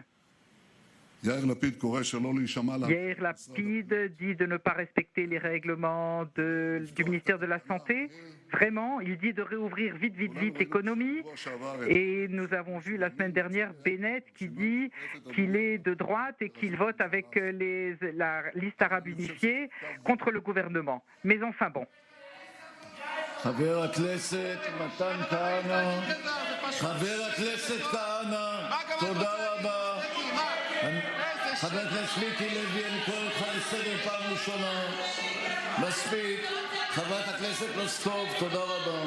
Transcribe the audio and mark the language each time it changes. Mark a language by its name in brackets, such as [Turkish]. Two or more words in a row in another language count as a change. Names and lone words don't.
[French] Yair Lapid dit de ne pas respecter les règlements du ministère de la Santé. Vraiment, il dit de réouvrir vite l'économie. Et nous avons vu la semaine dernière Bennett qui dit qu'il est de droite et qu'il vote avec la liste arabe unifiée contre le gouvernement. Mais enfin bon. [Hebrew] חבר הכנסת מתן כהנא, תודה רבה. חבר הכנסת מיקי לוי, אני קורא אותך לסדר פעם ראשונה. מספיק. חברת הכנסת פלוסקוב, תודה רבה.